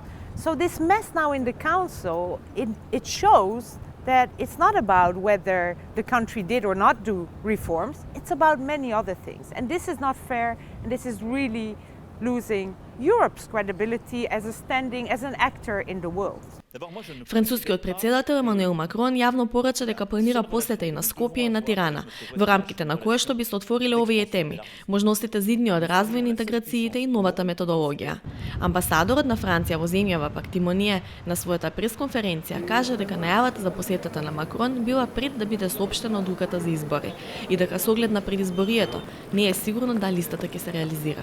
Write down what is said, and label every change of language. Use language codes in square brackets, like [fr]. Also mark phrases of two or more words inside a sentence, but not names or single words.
[en] So this mess now in the Council, it shows that it's not about whether the country did or not do reforms, it's about many other things. And this is not fair, and this is really losing Europe's credibility as a standing, as an actor in the world. [mk] Францускиот председател Емануел Макрон јавно порача дека планира посета и на Скопје и на Тирана, во рамките на кое што би се отвориле овие теми, можностите за идниот развој на интеграциите и новата методологија. Амбасадорот на Франција во земјава пак Тимоние на својата пресконференција кажа дека најавата за посетата на Макрон била пред да биде соопштена одлуката за избори и дека со оглед на предизборието не е сигурно дали истата ќе се реализира.